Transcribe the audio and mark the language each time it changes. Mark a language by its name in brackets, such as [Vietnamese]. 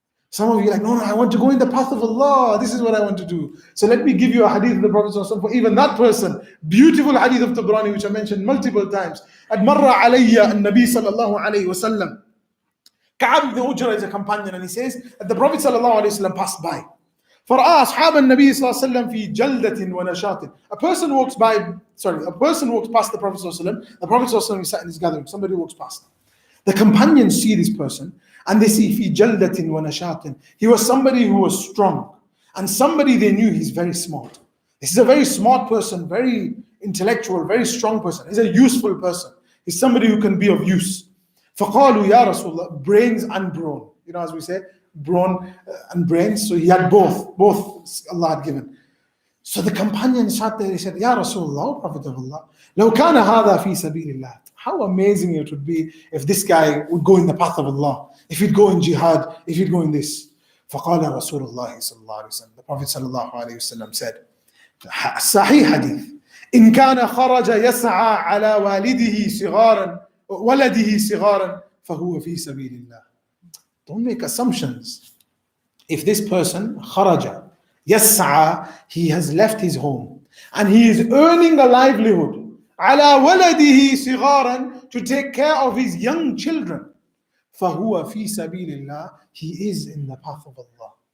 [English] Some of you are like, no, I want to go in the path of Allah. This is what I want to do. So let me give you a hadith of the Prophet ﷺ for even that person. Beautiful hadith of Tabrani, which I mentioned multiple times. [Arabic] Admarra alayya an-Nabi sallallahu alayhi wa sallam. [English] Ka'ab ibn Ujra is a companion and he says that the Prophet sallallahu alayhi wa sallam passed by. [Arabic] فرأى أصحاب النبي صلى الله عليه وسلم في جلدة ونشاط. [English] A person walks past the Prophet صلى الله عليه وسلم. The Prophet صلى الله عليه وسلم sat in his gathering. Somebody walks past. The companions see this person and they see [Arabic] في جلدة ونشاط. [English] He was somebody who was strong and somebody they knew he's very smart. This is a very smart person, very intellectual, very strong person. He's a useful person. He's somebody who can be of use. [Arabic] فقالوا يا رسول الله, [English] brains and brawn. As we say, brawn and brains. So he had both Allah had given. So the companions sat there, they said, Ya Rasulullah, Prophet of Allah, [Arabic] لو كان هذا في سبيل الله. [English] How amazing it would be if this guy would go in the path of Allah, if he'd go in jihad, if he'd go in this. [Arabic] فقال رسول الله صلى الله عليه وسلم. The Prophet صلى الله عليه وسلم [English] said, Sahih hadith, [Arabic] إن كان خرج يسعى على ولده صغارا فهو في سبيل الله. [English] Don't make assumptions. If this person, [Arabic] kharaja, yas'a, [English] he has left his home and he is earning a livelihood, [Arabic] ala waladihi sigharan, [English] to take care of his young children, [Arabic] fahuwa fi sabilillah, [English] he is in the path of Allah.